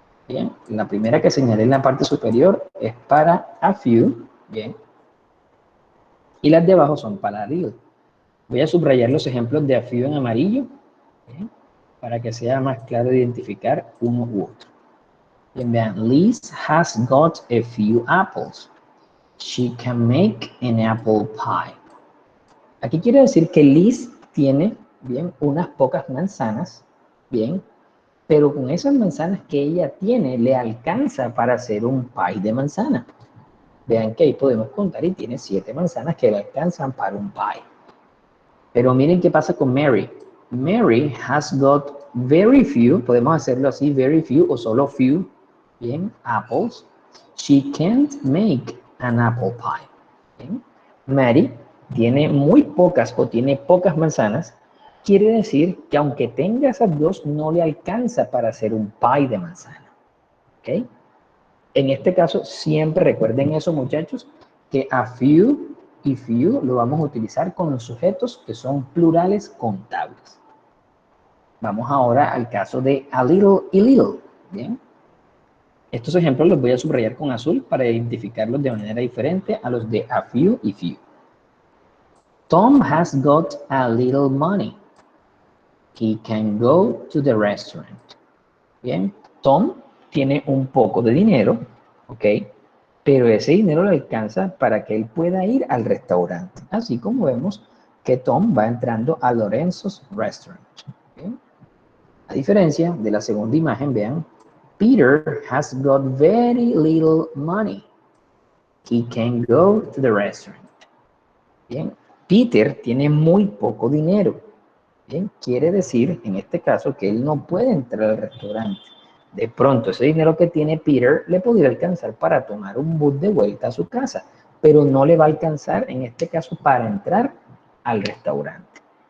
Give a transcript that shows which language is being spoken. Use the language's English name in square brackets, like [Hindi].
[Spanish] Bien, la primera que señalé en la parte superior es para a few. Bien. Y las de abajo son para a little. Voy a subrayar los ejemplos de a few en amarillo. Bien, para que sea más claro identificar uno u otro. Bien, vean, [English] Liz has got a few apples. She can make an apple pie. [Spanish] Aquí quiere decir que Liz tiene, bien, unas pocas manzanas, bien, pero con esas manzanas que ella tiene le alcanza para hacer un pie de manzana. Vean que ahí podemos contar y tiene 7 manzanas que le alcanzan para un pie. Pero miren qué pasa con Mary. [English] Mary has got very few, [Spanish] podemos hacerlo así, [English] very few o solo few, bien, apples. She can't make an apple pie. Bien. Mary [Spanish] tiene muy pocas o tiene pocas manzanas, quiere decir que aunque tenga esas dos, no le alcanza para hacer un pie de manzana. ¿Ok? En este caso, siempre recuerden eso, muchachos, que a few y few lo vamos a utilizar con los sujetos que son plurales contables. Vamos ahora al caso de a little y little. Bien. Estos ejemplos los voy a subrayar con azul para identificarlos de manera diferente a los de a few y few. [English] Tom has got a little money. He can go to the restaurant. [Spanish] Bien, Tom tiene un poco de dinero, ¿ok? Pero ese dinero le alcanza para que él pueda ir al restaurante. Así como vemos que Tom va entrando a Lorenzo's Restaurant. ¿Okay? A diferencia de la segunda imagen, vean, [English] Peter has got very little money. He can go to the restaurant. [Spanish] Bien, Peter tiene muy poco dinero. Bien, quiere decir, en este caso, que él no puede entrar al restaurante. De pronto, ese dinero que tiene Peter le podría alcanzar para tomar un bus de vuelta a su casa, pero no le va a alcanzar, en este caso, para entrar al restaurante.